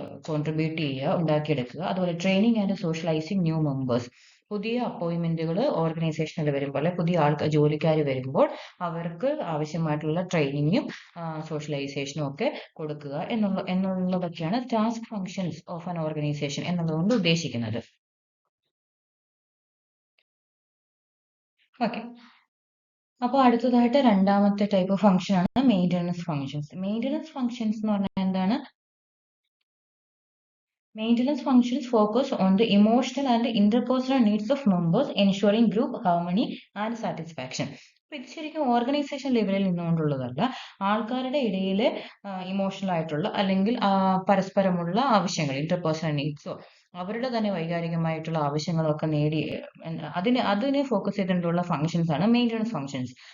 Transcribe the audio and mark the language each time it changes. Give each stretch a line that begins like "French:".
Malayalam: Contribute ചെയ്യുക, ഉണ്ടാക്കിയെടുക്കുക, അതുപോലെ training and socialising new members, പുതിയ അപ്പോയിന്റ്മെന്റുകൾ ഓർഗനൈസേഷനിൽ വരുമ്പോൾ, അല്ലെ പുതിയ ജോലിക്കാർ വരുമ്പോൾ അവർക്ക് ആവശ്യമായിട്ടുള്ള ട്രെയിനിങ്ങും സോഷ്യലൈസേഷനും ഒക്കെ കൊടുക്കുക എന്നുള്ളതൊക്കെയാണ് task functions of an organisation എന്നതുകൊണ്ട് ഉദ്ദേശിക്കുന്നത്. ഓക്കെ, അപ്പോൾ അടുത്തതായിട്ട് രണ്ടാമത്തെ ടൈപ്പ് ഓഫ് ഫംഗ്ഷൻ ആണ് മെയിൻ്റനൻസ് ഫംഗ്ഷൻസ്. മെയിൻ്റനൻസ് ഫംഗ്ഷൻസ് എന്ന് പറഞ്ഞാൽ എന്താണ്?
English: Maintenance functions focus on the emotional and interpersonal needs of members, ensuring group harmony and satisfaction.
Malayalam: അപ്പോൾ ഇത് ശരിക്കും ഓർഗനൈസേഷൻ ലെവലിൽ നിന്നുകൊണ്ടുള്ളതല്ല. ആൾക്കാരുടെ ഇടയിൽ ഇമോഷണൽ ആയിട്ടുള്ള, അല്ലെങ്കിൽ പരസ്പരമുള്ള ആവശ്യങ്ങൾ, ഇന്റർപേഴ്സണൽ നീഡ്സോ അവരുടെ തന്നെ വൈകാരികമായിട്ടുള്ള ആവശ്യങ്ങളൊക്കെ നേടി അതിനെ ഫോക്കസ് ചെയ്തുകൊണ്ടുള്ള ഫംഗ്ഷൻസ് ആണ് മെയിൻ്റനൻസ് ഫംഗ്ഷൻസ്.